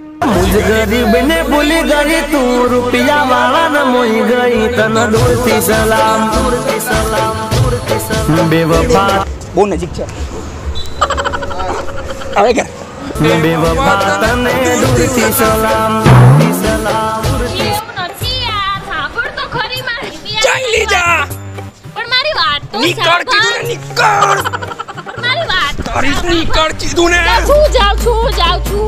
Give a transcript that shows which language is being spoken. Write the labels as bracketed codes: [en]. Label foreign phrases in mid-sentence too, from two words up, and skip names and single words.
[gu] મુજ ગરીબ ને ભૂલી ગઈ તું રૂપિયા વાળા ન મોઈ ગઈ તન દૂર થી સલામ બેવફા બહુ નજીક છે આવે કે બેવફા તને દૂર થી સલામ ચાલી જા પણ મારી વાત તો નીકળ કીધું ને નીકળ મારી વાત તારી નીકળ કીધું ને જાઉં છું